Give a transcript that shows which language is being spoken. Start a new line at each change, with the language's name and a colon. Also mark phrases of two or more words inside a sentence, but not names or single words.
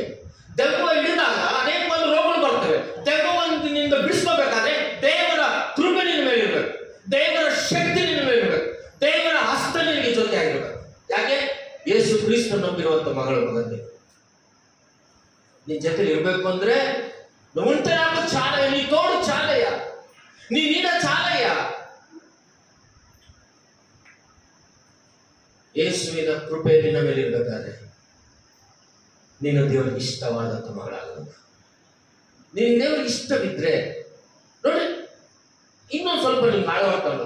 Kannada: ದೆವ್ವ ಹಿಡಿದಾಗ ಅನೇಕ ಒಂದು ರೋಗಗಳು ಬರ್ತವೆ. ದೆವ್ವನಿಂದ ಬಿಡಿಸ್ಕೋಬೇಕಾದ್ರೆ ದೇವರ ಕೃಪೆ ನಿನ್ನ ಮೇಲೆ ಇರ್ಬೇಕು, ದೇವರ ಶಕ್ತಿ ನಿನ್ನ ಮೇಲೆ ಇರ್ಬೇಕು, ದೇವರ ಹಸ್ತ ನಿನಗೆ ಜೊತೆ ಆಗಿರ್ಬೇಕು. ಯಾಕೆ? ಯೇಸು ಕ್ರಿಸ್ತ ನಂಬಿರುವಂತ ಮಗಳು ಮಗಂದೆ ನಿನ್ ಜೊತೆ ಇರ್ಬೇಕು ಅಂದ್ರೆ ಉಂಟೆ
Telugu: నాకు చాలయ్య, నీ తోడు చాలయ్య, నీ నీడ చాలయ్య.
Kannada: ಯೇಸುವಿನ ಕೃಪೆ ನಿನ್ನ ಮೇಲೆ ಇರಬೇಕಾದ್ರೆ ನೀನು ದೇವರಿಗೆ ಇಷ್ಟವಾದಂತ ಮಗಳಾಗಬೇಕು. ನೀನು ದೇವರಿಗೆ ಇಷ್ಟವಿದ್ರೆ ನೋಡಿ ಇನ್ನೊಂದು ಸ್ವಲ್ಪ ನಿಮ್ಗೆ ಆಳವಾಗ್ತಾಗುತ್ತೆ.